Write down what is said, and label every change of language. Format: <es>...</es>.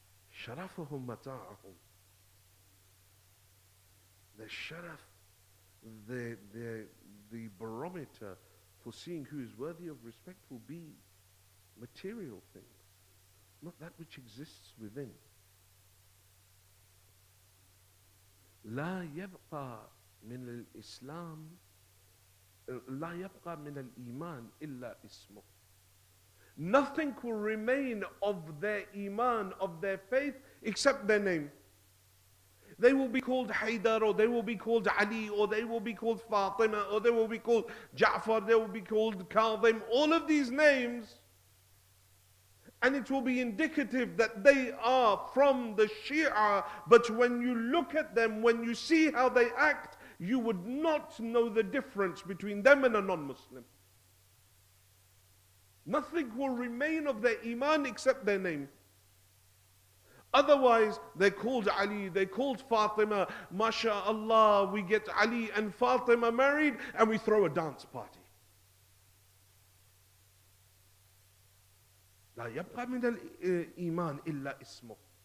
<ar>شرفهم متاعهم.</ar> <en>The sharaf, the barometer for seeing who is worthy of respect will be material things, not that which exists within.</en> <ar>لا يبقى من الإسلام لا يبقى من الإيمان إلا اسمه.</ar> <en>Nothing will remain of their iman, of their faith, except their name. They will be called Haydar, or they will be called Ali, or they will be called Fatima, or they will be called Ja'far, they will be called Kadhim. All of these names, and it will be indicative that they are from the Shia, but when you look at them, when you see how they act, you would not know the difference between them and a non-Muslim. Nothing will remain of their iman except their name. Otherwise, they're called Ali, they're called Fatima. MashaAllah, we get Ali and Fatima married and we throw a dance party.</en> <ar>لا يبقى من الإيمان إلا اسمه.</ar>